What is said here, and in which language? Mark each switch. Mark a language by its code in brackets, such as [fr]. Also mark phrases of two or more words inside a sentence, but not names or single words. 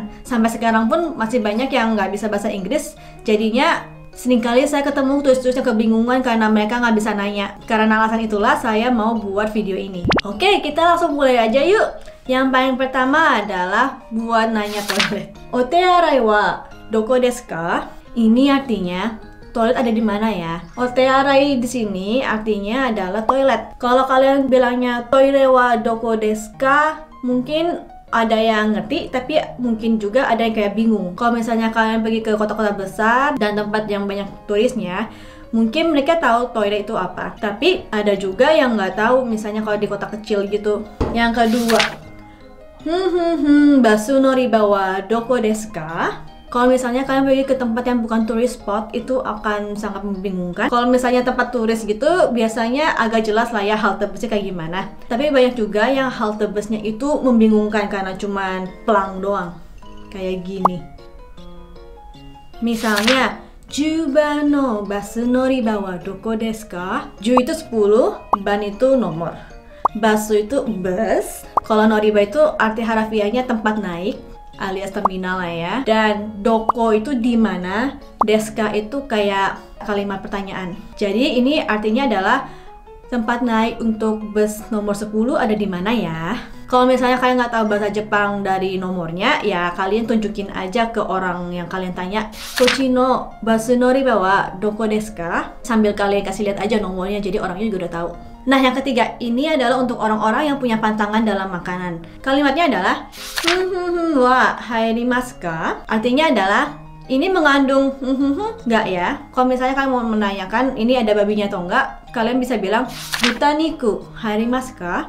[id] Sampai sekarang pun masih banyak yang nggak bisa bahasa Inggris. Jadinya seringkali saya ketemu turis-turis yang kebingungan karena mereka nggak bisa nanya. Karena alasan itulah saya mau buat video ini. Oke, kita langsung mulai aja yuk. Yang paling pertama adalah buat nanya toilet. [ja] お手洗いはどこですか? [id] Ini artinya toilet ada di mana ya? Otearai di sini artinya adalah toilet. Kalau kalian bilangnya [ja] トイレはどこですか, [id] mungkin ada yang ngerti, tapi mungkin juga ada yang kayak bingung. Kalau misalnya kalian pergi ke kota-kota besar dan tempat yang banyak turisnya, mungkin mereka tahu toilet itu apa. Tapi ada juga yang nggak tahu, misalnya kalau di kota kecil gitu. Yang kedua, [ja] バス乗り場はどこですか? [id] Kalau misalnya kalian pergi ke tempat yang bukan [en] tourist spot, [id] itu akan sangat membingungkan. Kalau misalnya tempat turis gitu, biasanya agak jelas lah ya halte busnya kayak gimana. Tapi banyak juga yang halte busnya itu membingungkan karena cuman pelang doang. Kayak gini. Misalnya, [ja] 十番のバス乗り場はどこですか? [id] Ju itu 10, ban itu nomor. Basu itu bus. Kalau noriba itu arti harafiahnya tempat naik alias terminal lah ya. Dan doko itu di mana, deska itu kayak kalimat pertanyaan. Jadi ini artinya adalah tempat naik untuk bus nomor 10 ada di mana ya. Kalau misalnya kalian nggak tahu bahasa Jepang dari nomornya, ya kalian tunjukin aja ke orang yang kalian tanya, [ja] こっちのバス乗り場はどこですか? [id] Sambil kalian kasih lihat aja nomornya, jadi orangnya juga udah tahu. Nah, yang ketiga ini adalah untuk orang-orang yang punya pantangan dalam makanan. Kalimatnya adalah [ja] は入りますか? [id] Artinya adalah ini mengandung nggak ya? Kalau misalnya kalian mau menanyakan ini ada babinya atau enggak, kalian bisa bilang [ja] 豚肉入りますか?